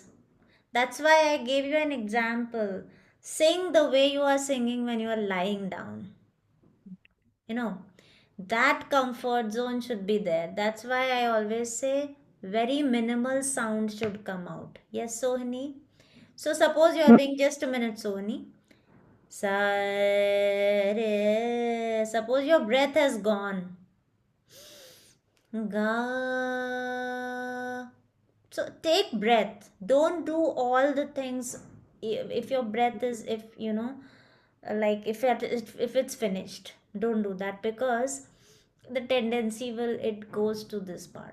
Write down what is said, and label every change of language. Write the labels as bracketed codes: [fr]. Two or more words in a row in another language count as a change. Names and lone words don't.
[en] That's why I gave you an example. Sing the way you are singing when you are lying down. You know, that comfort zone should be there. That's why I always say very minimal sound should come out. Yes, Sohini? So suppose you are doing just a minute, Sohini. Sa re. Suppose your breath has gone. Ga. So take breath. Don't do all the things. If your breath is, if you know, like if it's finished, don't do that, because the tendency it goes to this part.